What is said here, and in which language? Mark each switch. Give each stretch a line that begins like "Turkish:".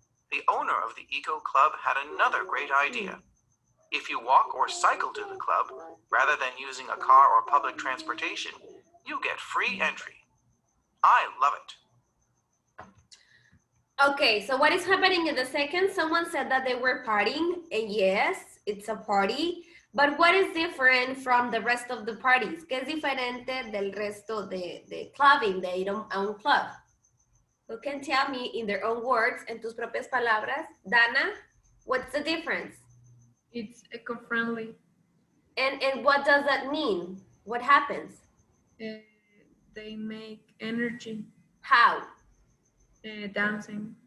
English: The owner of the eco club had another great idea. If you walk or cycle to the club, rather than using a car or public transportation, you get free entry. I love it. Okay, so what is happening in the second? Someone said that they were partying, and yes, it's a party, but what is different from the rest of the parties?
Spanish: ¿Qué es diferente del resto de clubbing, de ir a un club?
English: Who can tell me in their own words, en tus propias palabras? Dana, what's the difference? It's eco-friendly. And what does that mean? What happens? They make energy. How? Dancing.